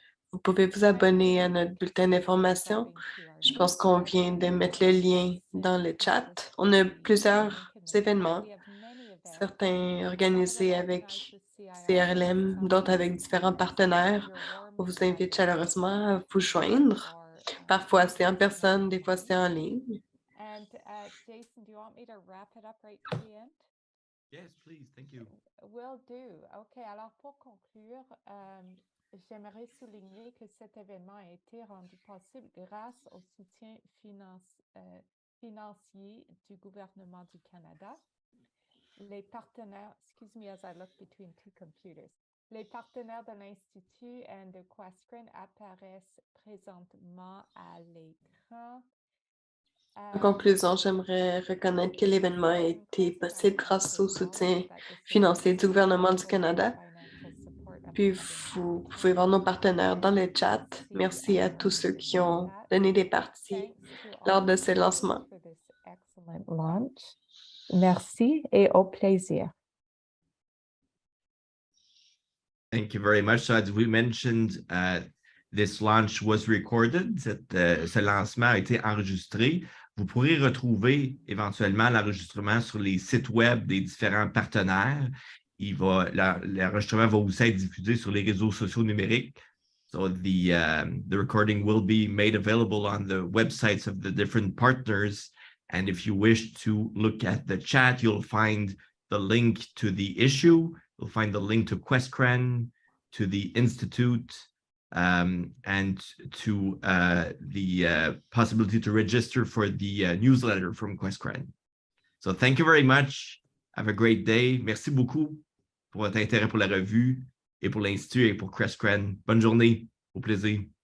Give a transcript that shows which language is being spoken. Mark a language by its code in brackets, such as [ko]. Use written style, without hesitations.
[fr] Vous pouvez vous abonner à notre bulletin d'information. Je pense qu'on vient de mettre le lien dans le chat. On a plusieurs événements, certains organisés avec CRLM, d'autres avec différents partenaires. On vous invite chaleureusement à vous joindre. Parfois, c'est en personne, des fois, c'est en ligne. [en] Jason, do you want me to wrap it up right to the end? Yes, please. Thank you. Will do. OK. [fr] Alors, pour conclure, j'aimerais souligner que cet événement a été rendu possible grâce au soutien financier du gouvernement du Canada. Les partenaires, [en] excuse me as I look between two computers. [fr] Les partenaires de l'Institut et de Questcren apparaissent présentement à l'écran. En conclusion, j'aimerais reconnaître que l'événement a été possible grâce au soutien financier du gouvernement du Canada. Puis, vous pouvez voir nos partenaires dans le chat. Merci à tous ceux qui ont donné des parties lors de ce lancement. Merci et au plaisir. [en] Thank you very much. So as we mentioned, this launch was recorded. [fr] Ce lancement a été enregistré. Vous pourrez retrouver éventuellement l'enregistrement sur les sites web des différents partenaires. L'enregistrement va aussi être diffusé sur les réseaux sociaux numériques. [en] So the recording will be made available on the websites of the different partners. And if you wish to look at the chat, you'll find the link to the issue. You'll find the link to Questcren, to the Institute, and to the possibility to register for the newsletter from QuestCran. So thank you very much. Have a great day. [fr] Merci beaucoup pour votre intérêt pour la revue et pour l'Institut et pour QuestCran. Bonne journée. Au plaisir.